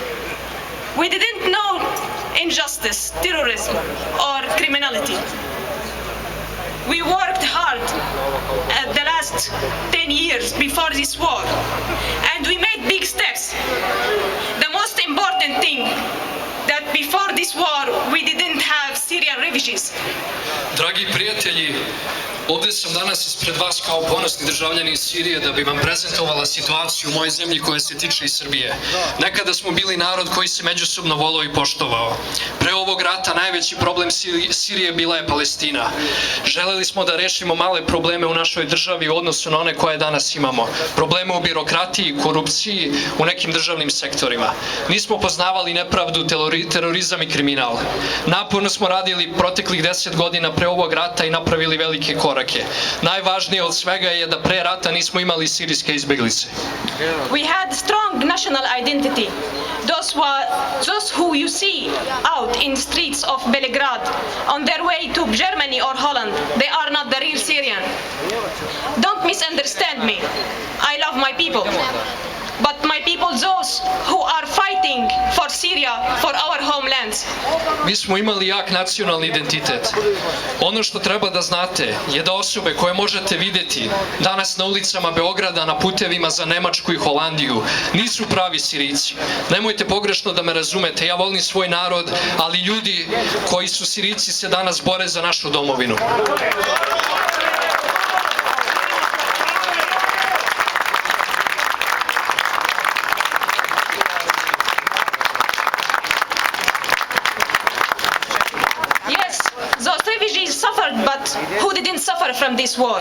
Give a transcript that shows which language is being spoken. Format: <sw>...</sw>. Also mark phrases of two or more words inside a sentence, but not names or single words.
<en>We didn't know injustice, terrorism, or criminality. We worked hard at the last 10 years before this war, and we made big steps. The most important thing that before this war we didn't have Syrian refugees.</en> <sr>Dragi prijatelji, ovdje sam danas ispred vas kao ponosni državljani iz Sirije da bi vam prezentovala situaciju u mojoj zemlji koja se tiče i Srbije. Nekada smo bili narod koji se međusobno volao i poštovao. Pre ovog rata najveći problem Sirije bila je Palestina. Želeli smo da rešimo male probleme u našoj državi u odnosu na one koje danas imamo. Probleme u birokratiji, korupciji, u nekim državnim sektorima. Nismo poznavali nepravdu, terorizam i kriminal. Naporno smo radili proteklih 10 godina pre ovog rata i napravili velike korake. Najvažnije od svega je da pre rata nismo imali sirijske izbeglice.</sr> <en>We had strong national identity. Those who you see out in streets of Belgrade on their way to Germany or Holland, they are not the real Syrian. Don't misunderstand me. I love my people. But my people, those who are fighting for Syria, for our homelands.</en> <sr>Mi smo imali jak nacionalni identitet. Ono što treba da znate je da osobe koje možete vidjeti danas na ulicama Beograda, na putevima za Nemačku i Holandiju, nisu pravi Sirijci. Nemojte pogrešno da me razumete, ja volim svoj narod, ali ljudi koji su Sirijci se danas bore za našu domovinu.</sr> <en>Suffered, but who didn't suffer from this war?</en>